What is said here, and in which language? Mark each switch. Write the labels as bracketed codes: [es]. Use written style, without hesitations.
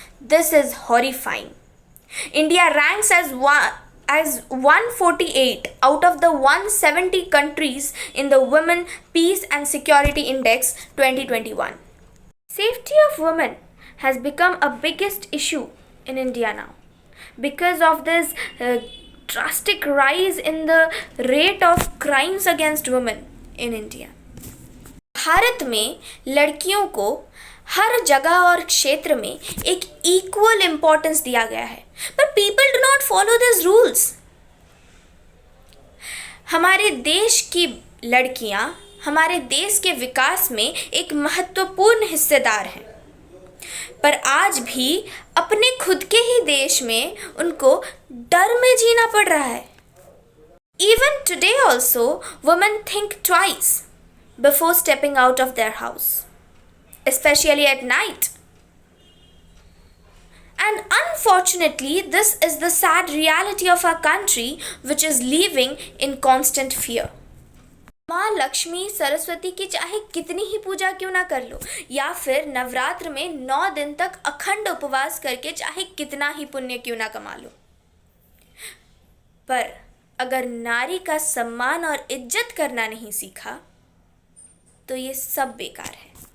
[en] This is horrifying. India ranks as 148 out of the 170 countries in the Women, Peace and Security Index 2021. Safety of women has become a biggest issue in India now because of this drastic rise in the rate of crimes against women in India. [hi] Bharat में लड़कियों को हर जगह और क्षेत्र में एक equal importance दिया गया है, पर [en] People do not follow this rules. [hi] हमारे देश की लड़कियां हमारे देश के विकास में एक महत्वपूर्ण हिस्सेदार हैं, पर आज भी अपने खुद के ही देश में उनको डर में जीना पड़ रहा है। [en] Even today also, women think twice before stepping out of their house, especially at night. And unfortunately, this is the sad reality of our country, which is living in constant fear. [hi] माँ लक्ष्मी सरस्वती की चाहे कितनी ही पूजा क्यों ना कर लो, या फिर नवरात्र में 9 दिन तक अखंड उपवास करके चाहे कितना ही पुण्य क्यों ना कमा लो, पर अगर नारी का सम्मान और इज्जत करना नहीं सीखा तो ये सब बेकार है।